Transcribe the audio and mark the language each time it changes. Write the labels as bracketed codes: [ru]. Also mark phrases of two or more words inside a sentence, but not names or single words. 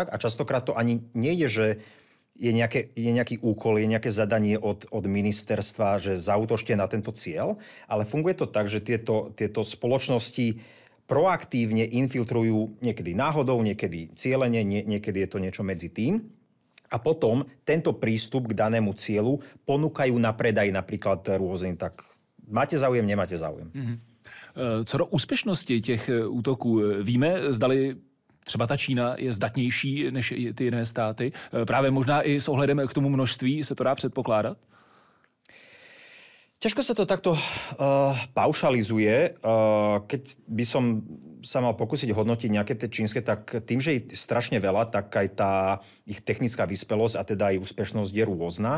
[sk] A častokrát to ani nejde, že je nejaký úkol, je nejaké zadanie od ministerstva, že zaútočte na tento cieľ, ale funguje to tak, že tieto spoločnosti proaktívne infiltrujú niekedy náhodou, niekedy cieľene, niekedy je to niečo medzi tým. A potom tento prístup k danému cieľu ponúkajú na predaj napríklad rôznym, tak máte záujem, nemáte záujem. [cs] Co do úspěšnosti těch útoků, víme, zdali třeba ta Čína je zdatnější než ty jiné státy? Právě možná i s ohledem k tomu množství se to dá předpokládat? [sk] Ťažko sa to takto paušalizuje. Keď by som sa mal pokúsiť hodnotiť nejaké tie čínske, tak tým, že je strašne veľa, tak aj tá ich technická vyspelosť a teda aj úspešnosť je rôzna.